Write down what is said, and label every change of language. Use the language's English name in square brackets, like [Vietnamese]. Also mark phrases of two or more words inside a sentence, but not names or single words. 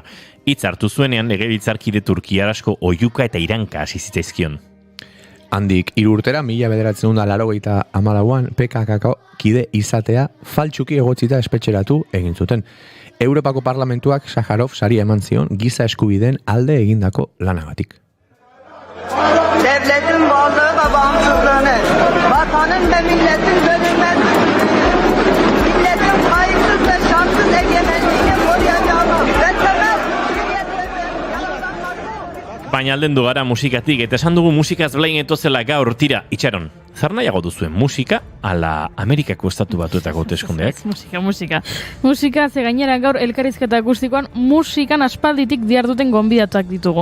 [Basque] Hitz hartu zuenean legebiltzarkide turkiar asko oihuka eta iranka hasi zitzaizkion. Handik 3 urtera 1984an PKK kide izatea faltsuki egotzita espetxeratu egin zuten. Europako Parlamentuak Sakharov saria eman zion giza eskubideen alde egindako lanagatik. [Turkish] Devletin varlığı ve bağımsızlığını, vatanın ve milletin bölünmez, milletin kayıtsız ve şartsız egemenliğini koruyacağını ve temel [Basque] Baina aldendu gara musikatik, eta esan dugu musikaz blain etozela gaur tira, itxaron. Zer nahiago duzuen musika, ala Amerikako estatu batuetako hauteskundeak? Musika, ze gainera gaur elkarrizketa akustikoan musikan aspalditik diharduten gonbidatuak ditugu.